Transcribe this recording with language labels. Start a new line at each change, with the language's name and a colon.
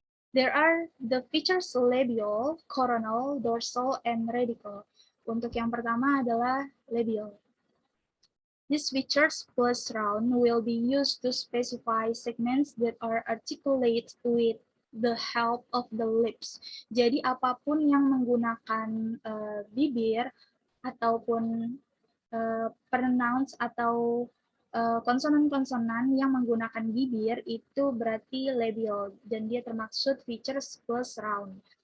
English: There are the features labial, coronal, dorsal, and radical.
Indonesian: Untuk yang pertama adalah labial.
English: These features plus round will be used to specify segments that are articulate with the help of the lips.
Indonesian: Jadi apapun yang menggunakan bibir ataupun pronounce atau konsonan-konsonan yang menggunakan bibir itu berarti labial dan dia termaksud features plus round.